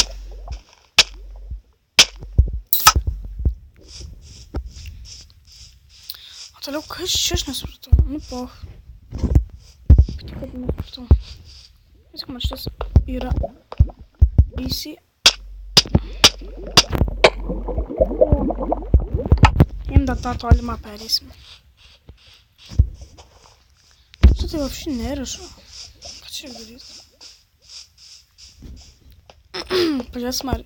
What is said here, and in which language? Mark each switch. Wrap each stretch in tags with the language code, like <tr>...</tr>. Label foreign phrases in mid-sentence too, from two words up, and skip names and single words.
<lt>O toliau, kas čia aš nesupratau? Nu, poch. Tik kad nesupratau. Viską man šitas yra easy. Jiem dar tą tolimą pereisim.</lt> <ru>Что ты вообще не решил? Что говорит? Pažiūrėk, смотри.</ru>